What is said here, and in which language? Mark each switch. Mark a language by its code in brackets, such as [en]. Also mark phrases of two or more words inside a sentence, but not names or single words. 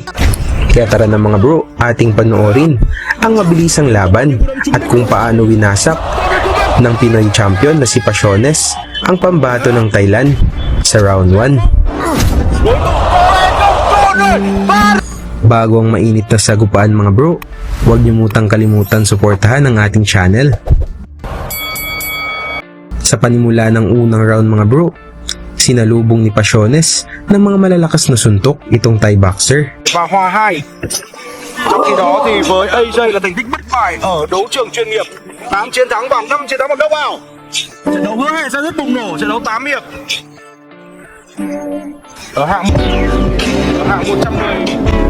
[tl] Kaya tara na mga bro, ating panoorin ang mabilisang laban at kung paano winasak ng Pinoy champion na si Pasiones ang pambato ng Thailand sa round 1. Bago ang mainit na sagupaan mga bro, huwag niyo mutang kalimutan suportahan ang ating channel. Sa panimula ng unang round mga bro, sinalubong ni Pasiones ng mga malalakas na suntok itong Thai boxer. [vi] Và hòa 2. Trong khi đó thì với AJ là thành tích bất bại ở đấu trường chuyên nghiệp, 8 chiến thắng bằng 5 chiến thắng bằng knockout. Trận đấu hứa hẹn sẽ rất bùng nổ, trận đấu 8 hiệp. Ở hạng 110.